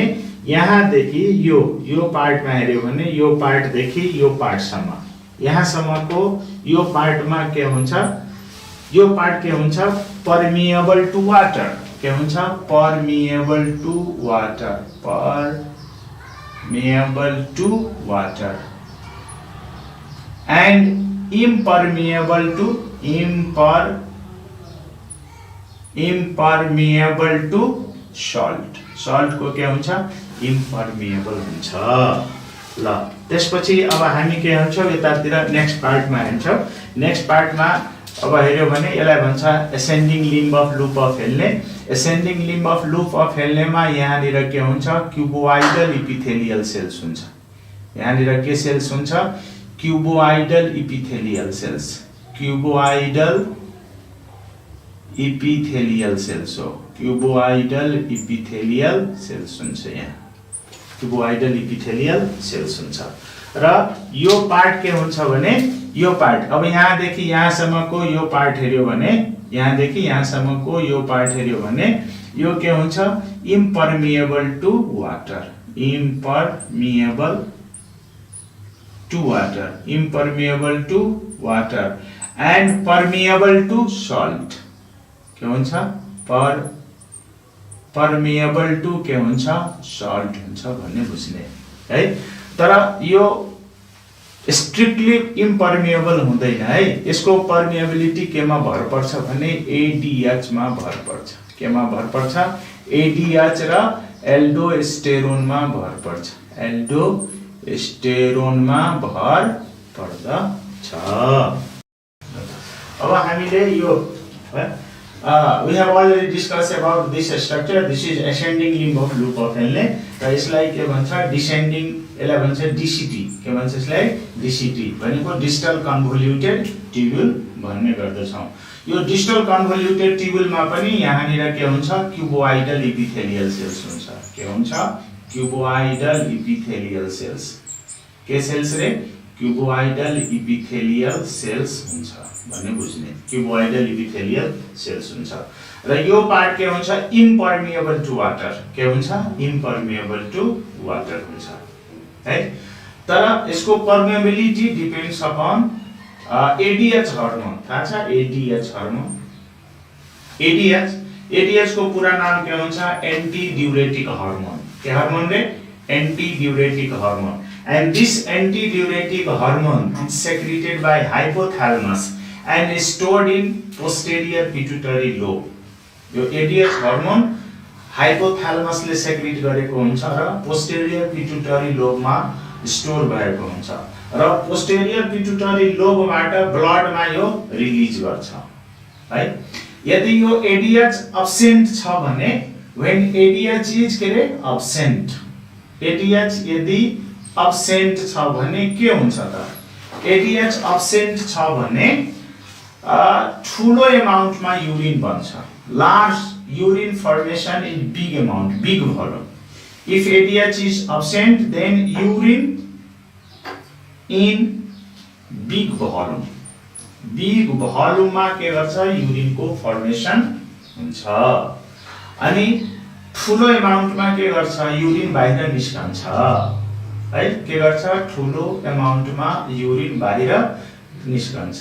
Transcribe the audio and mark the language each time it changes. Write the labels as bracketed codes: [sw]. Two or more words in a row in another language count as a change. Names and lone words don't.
[ne] यहाँ देखि यो पार्टमा हेर्यो भने यो पार्ट देखि यो पार्ट सम्म यहाँ सम्मको यो पार्टमा के हुन्छ यो पार्ट के हुन्छ [en] permeable to water [ne] के हुन्छ [en] permeable to water permeable to water and impermeable to salt. [ne] Salt को क्या हुन्छ impermeable हुन्छ ल त्यसपछि अब हामी के भन्छौ यतातिर नेक्स्ट पार्टमा हेर्छौ नेक्स्ट पार्टमा अब हेर्यो भने यसलाई भन्छ [en] ascending limb of loop of Henle ascending limb of loop of Henle [ne] मा यहाँनिर के हुन्छ [en] cuboidal epithelial cells [ne] हुन्छ यहाँनिर के सेल्स हुन्छ [en] cuboidal epithelial cells [ne] cuboidal [en] epithelial cells [ne] हो [en] cuboidal epithelial cells [ne] हुन्छ यहाँ [en] cuboidal epithelial cells [ne] हुन्छ र यो पार्ट के हुन्छ भने यो पार्ट अब यहाँ देखि यहाँ सम्मको यो पार्ट हेर्यो भने यहाँ देखि यहाँ सम्मको यो पार्ट हेर्यो भने यो के हुन्छ [en] impermeable to water impermeable to water and permeable to salt [ne] के हुन्छ [en] permeable to [ne] के हुन्छ [en] salt हुन्छ [ne] भन्ने बुझ्ने है तर यो [en] strictly impermeable [ne] हुँदैन है यसको पर्मिएबिलिटी केमा भर पर्छ भने एडीएच मा भर पर्छ केमा भर पर्छ एडीएच र एल्डोस्टेरोन मा भर पर्छ एल्डोस्टेरोन मा भर पर्दछ अब हामीले यो [en] we have already discussed about this structure. This is ascending limb of loop of Henle. [ne] र यसलाई के भन्छ descending यसलाई भन्छ DCT के भन्छ यसलाई DCT भनेको [en] distal convoluted tubule [ne] भन्ने गर्दछौं यो [en] distal convoluted tubule [ne] मा पनि यहाँनिर के हुन्छ [en] cuboidal epithelial cells [ne] हुन्छ के हुन्छ [en] cuboidal epithelial cells [ne] के cells रे [en] cuboidal epithelial cells [ne] हुन्छ भन्ने बुझ्ने [en] cuboidal epithelial cells [ne] हुन्छ र यो पार्ट के हुन्छ [en] impermeable to water [ne] के हुन्छ [en] impermeable to water [ne] हुन्छ है तर यसको [en] permeability depends upon ADH hormone [ne] थाहा छ [en] ADH hormone ADH [ne] को पूरा नाम के हुन्छ [en] anti diuretic hormone के हार्मोन रे anti diuretic hormone and this antidiuretic hormone is secreted by hypothalamus and is stored in posterior pituitary lobe [ne] यो ADH हार्मोन हाइपोथालमस ले सेक्रेट गरेको हुन्छ र [en] posterior pituitary lobe [ne] मा स्टोर भएको हुन्छ र [en] posterior pituitary lobe [ne] बाट ब्लड मा यो रिलीज गर्छ है यदि यो ADH एब्सेंट छ भने [en] when ADH is [ne] के absent ADH यदि absent छ भने के हुन्छ त ADH absent छ भने ठुलो अमाउन्ट मा युरिन बन्छ [en] large urine formation in big amount big volume if ADH is absent then urine in big volume, big volume [ne] के गर्छ युरिनको फर्मेसन हुन्छ। अनि ठुलो एमाउन्टमा के गर्छ युरिन बाहिर निस्कन्छ है, के गर्छ ठुलो एमाउन्टमा युरिन बाहिर निस्कन्छ।